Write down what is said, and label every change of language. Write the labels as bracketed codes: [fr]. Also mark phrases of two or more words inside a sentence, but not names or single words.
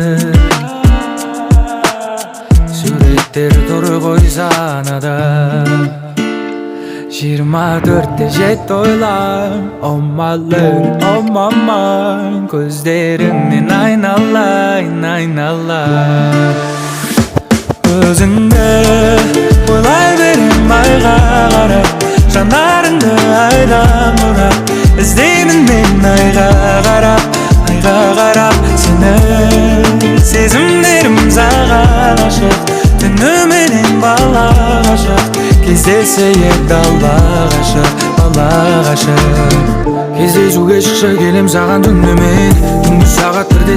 [kk] суреттер тұр ғой санада 24-те жетті ойлам [en] Oh my love, oh my mind [kk] көздеріңнен айналайын, айналайын өзіңді ойлай берем айға қарап жанарыңды айдан бұрап іздеймін мен айға қарап сені сезімдерім саған ашық түніменен бала ғашық кездесейік дала ғашық кездесуге шықшы келем саған түнімен түнгі сағат бірде